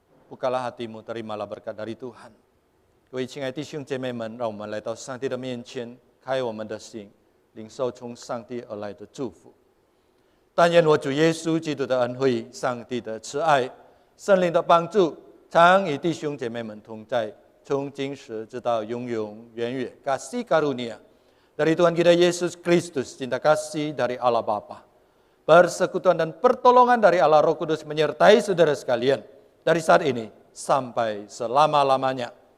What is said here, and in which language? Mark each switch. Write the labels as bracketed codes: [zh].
[id] Bukalah hatimu, terimalah berkat dari Tuhan. [zh] 各位亲爱的弟兄姐妹们，让我们来到上帝的面前，开我们的心，领受从上帝而来的祝福。但愿我主耶稣基督的恩惠、上帝的慈爱、圣灵的帮助，常与弟兄姐妹们同在，从今时直到永永远远。 [id] Kasih karunia dari Tuhan kita Yesus Kristus, cinta kasih dari Allah Bapa, persekutuan dan pertolongan dari Allah Roh Kudus menyertai saudara sekalian dari saat ini sampai selama-lamanya.